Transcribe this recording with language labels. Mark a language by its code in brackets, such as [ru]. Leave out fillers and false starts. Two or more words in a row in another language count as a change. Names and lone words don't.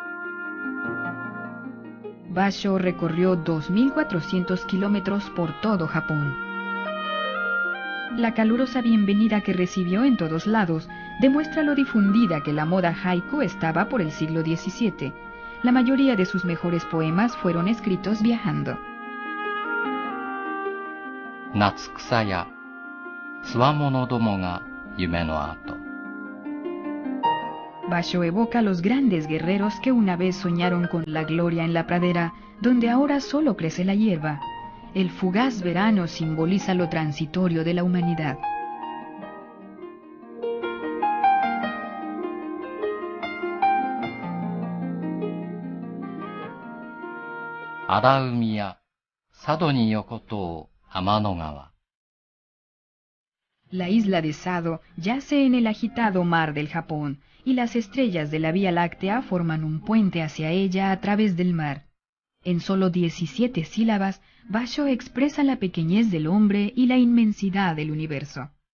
[es] Basho recorrió 2.400 kilómetros por todo Japón. La calurosa bienvenida que recibió en todos lados demuestra lo difundida que la moda haiku estaba por el siglo XVII. La mayoría de sus mejores poemas fueron escritos viajando. [ja] 夏草や兵どもが夢の跡. [es] Basho evoca a los grandes guerreros que una vez soñaron con la gloria en la pradera, donde ahora solo crece la hierba. El fugaz verano simboliza lo transitorio de la humanidad. [ja] 荒海佐渡に横たう天の川. [es] La isla de Sado yace en el agitado mar del Japón, y las estrellas de la Vía Láctea forman un puente hacia ella a través del mar. En solo 17 sílabas, Basho expresa la pequeñez del hombre y la inmensidad del universo.